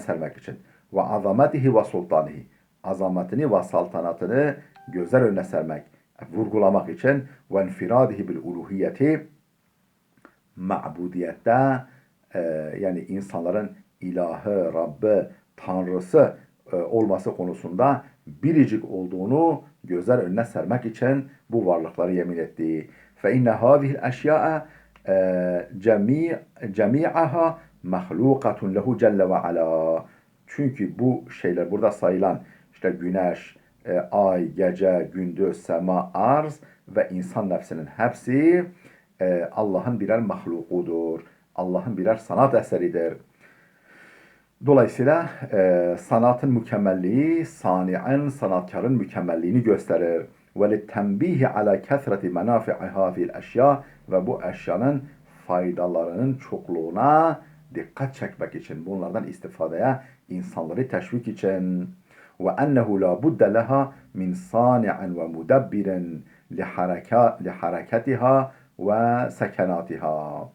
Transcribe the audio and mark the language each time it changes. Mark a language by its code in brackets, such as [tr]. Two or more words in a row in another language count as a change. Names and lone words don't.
[tr] sermek için, [ar] وعظمته وسلطانه, [tr] azametini ve saltanatını gözler önüne sermek, vurgulamak için, [ar] وانفراده بالألوهية, [tr] ma'budiyette, yani insanların ilahı, Rabbi, Tanrısı olması konusunda biricik olduğunu gözler önüne sermek için bu varlıkları yemin etti. [ar] فَاِنَّ هَذِهِ الْاَشْيَاءَ جَمِيعَهَا مَخْلُوقَةٌ لَهُ جَلَّ وَعَلَى. [tr] Çünkü bu şeyler burada sayılan, işte güneş, ay, gece, gündüz, sema, arz ve insan nefsinin hepsi Allah'ın birer mahlukudur. Allah'ın birer sanat eseridir. Dolayısıyla sanatın mükemmelliği, sani'in, sanatkarın mükemmelliğini gösterir. [ar] وَلِتَّنْبِيهِ عَلَى كَثْرَةِ مَنَافِعِ هَذِهِ الْاَشْيَاءِ [tr] Ve bu eşyanın faydalarının çokluğuna dikkat çekmek için, bunlardan istifadeye insanları teşvik için. [ar] وأنه لا بد لها من صانع ومدبر لحركاتها وسكناتها.